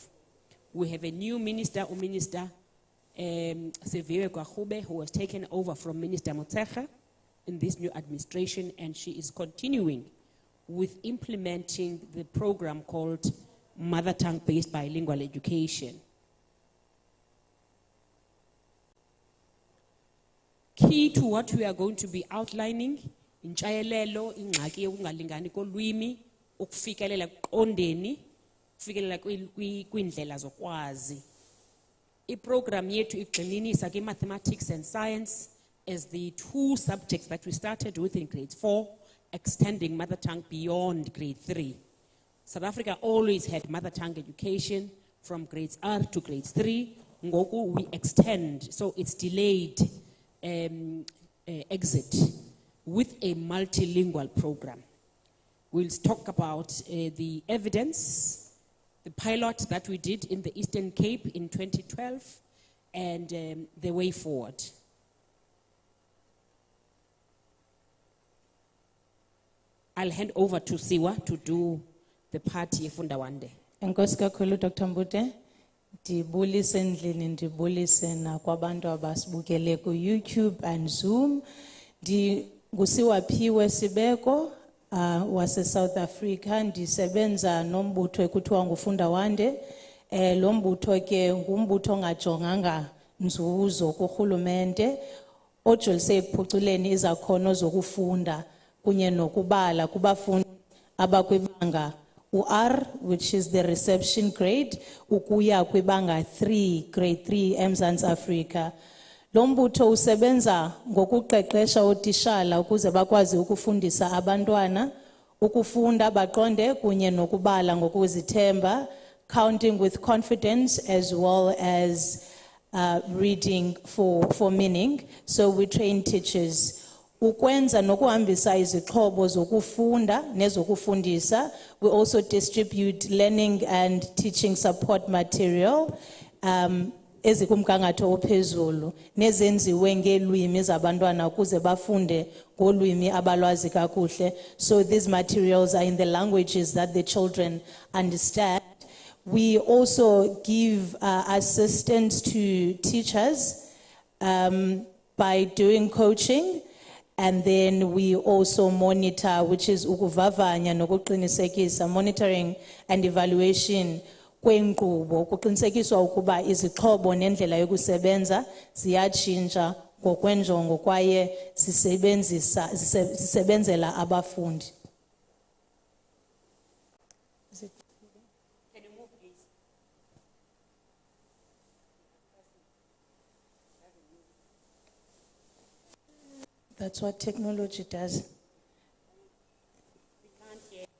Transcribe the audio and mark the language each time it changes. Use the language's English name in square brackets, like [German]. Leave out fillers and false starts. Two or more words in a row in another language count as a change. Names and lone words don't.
[English] We have a new minister, Minister Siviwe Gwagube, who was taken over from Minister Motshekga in this new administration, and she is continuing with implementing the program called Mother Tongue-Based Bilingual Education. Key to what we are going to be outlining, [Xhosa] intshayelelo, ingxaki yokungalingani kolwimi, ukufikelela ekuqondeni, ukufikelela kwindlela zokwazi. I-program yethu igxininisa [English] ki-mathematics and science as the two subjects that we started with in grade 4, extending mother tongue beyond grade 3. South Africa always had mother tongue education from grades R to grades 3. Ngoku we extend, so it's delayed exit with a multilingual program. We'll talk about the evidence, the pilot that we did in the Eastern Cape in 2012, and the way forward. I'll hand over to Siwa to do the party Fundawande. [Xhosa] Enkosi kakhulu Dr. Mbute. Ndibulise endlini ndibulise nakwabantu abasibukele ku YouTube and Zoom. NdinguSiwa Phiwe Sibeko wase South Africa, ndisebenza nombutho ekuthiwa nguFundawande. Lo mbutho ke ngumbutho ongajonganga nzuzo kurhulumente ojolise ekuphuculeni izakhono zokufunda kunye nokubala kubafundi abakwibanga U-R, [English] which is the reception grade, [Xhosa] ukuya kwibanga 3, grade 3 eMzantsi Afrika. Lo mbutho usebenza ngokuqeqesha otishala ukuze bakwazi ukufundisa abantwana, ukufunda baqonde kunye nokubala ngokuzithemba, [English] counting with confidence as well as reading for meaning. So we train teachers. [Xhosa] Ukwenza nokuhambisa izixhobo zokufunda nezokufundisa. [English] We also distribute learning and teaching support material [Xhosa] ezikumgangatho ophezulu nezenziwe ngeelwimi zabantwana ukuze bafunde ngolwimi abalwazi kakuhle. [English] So these materials are in the languages that the children understand. We also give assistance to teachers by doing coaching. And then we also monitor, which is [Xhosa] ukuvavanya nokuqinisekisa, [English] monitoring and evaluation [Xhosa] kwenkqubo, kuqinisekiswa ukuba izixhobo nendlela yokusebenza ziyatshintsha ngokwenjongo kwaye zisebenzela abafundi. [English] That's what technology does. We can't hear.